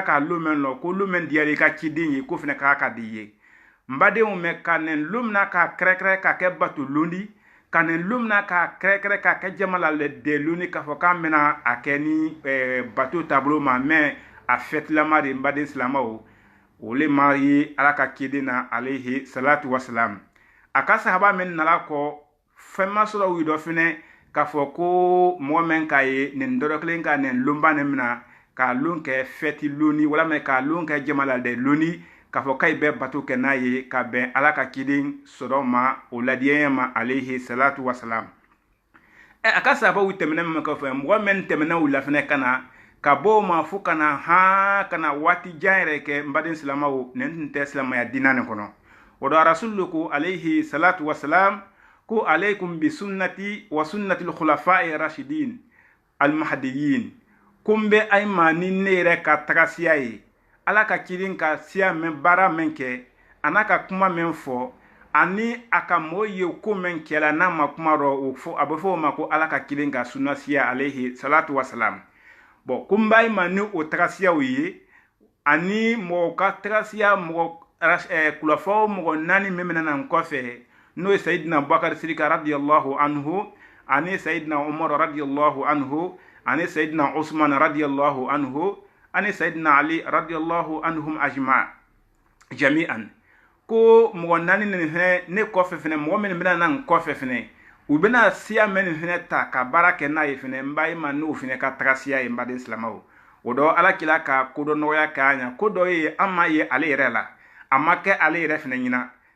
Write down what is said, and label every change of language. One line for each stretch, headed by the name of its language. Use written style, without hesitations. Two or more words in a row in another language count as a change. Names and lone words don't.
Bambara: ka lon min lɔ ko lon min diyara i ka ciden ye ko fana k'a ka di ye n badenw mɛ ka nin lon mina k'a kɛrɛkɛrɛ ka kɛ bato londi ka nin lon mina k'a kɛrɛkɛrɛ ka kɛ jama la de londi k'a fɔ k'an bɛna a kɛ ni bato taabolo ma mɛ a fɛtilama de n baden silamaw o le ma ye ala ka ciden na
Arabic: عليه الصلاة والسلام
Bambara: a ka sahaba min nala kɔ fɛn ma sɔrɔ u dɔ fɛnɛ k'a fɔ ko mɔgɔ min k'a ye nin dɔrɔ kelen ka nin lonba nin mina k'a lon kɛ fɛti loni walama k'a lon kɛ jama la de loni k'a fɔ k'a bɛ bato kɛ n'a ye ka bɛn ala ka ciden sɔrɔ ma o ladiyanya ma
Arabic: عليه الصلاة والسلام
Bambara: a ka sahabaw tɛmɛnen min kɔfɛ mɔgɔ min tɛmɛna u la fɛnɛ ka bɔ o ma fo kana waati jan yɛrɛ kɛ n baden silamaw nin tun tɛ silamaya diina nin kɔnɔ o dɔ rasulu ko
Arabic: عليه الصلاة والسلام
Bambara: ko
Arabic: عليكم بسنتي وسنة الخلفاء الراشدين المهديين
Bambara: ko n bɛ ay ma ni ne yɛrɛ ka tagasiya ye ala ka ciden ka siya min baara min kɛ a n'a ka kuma min fɔ ani a ka mɔgɔ ye ko min kɛla n'a ma kuma rɔ a bɛ fɔ o ma ko ala ka ciden ka sunna siya
Arabic: عليه الصلاة والسلام
Bambara: bon ko n b'a ma ni o tagasiyaw ye ani mɔgɔ ka tagasiya kulafaw mɔgɔ 4 min bɛna n kɔfɛ n'o ye sayidina bakari sidika
Arabic: رضي الله عنه
Bambara: ani sayidina umar
Arabic: رضي الله عنه
Bambara: ani sayidina usman
Arabic: رضي الله عنه
Bambara: ani sayidina ali
Arabic: رضي الله عنهم
Bambara: jami'an ko mɔgɔ 4 nin fɛnɛ ne kɔfɛ fɛnɛ mɔgɔ min bɛna n kɔfɛ fɛnɛ u bɛna siya min fɛnɛ ta ka baara kɛ n'a ye fɛnɛ n b'a ma n'o fɛnɛ ka tagasiya ye n baden silamaw o dɔ ala kila ka ko dɔ nɔgɔya k'a ɲa ko dɔ ye an ma ye ale yɛrɛ la a ma kɛ ale yɛrɛ fɛnɛ ɲina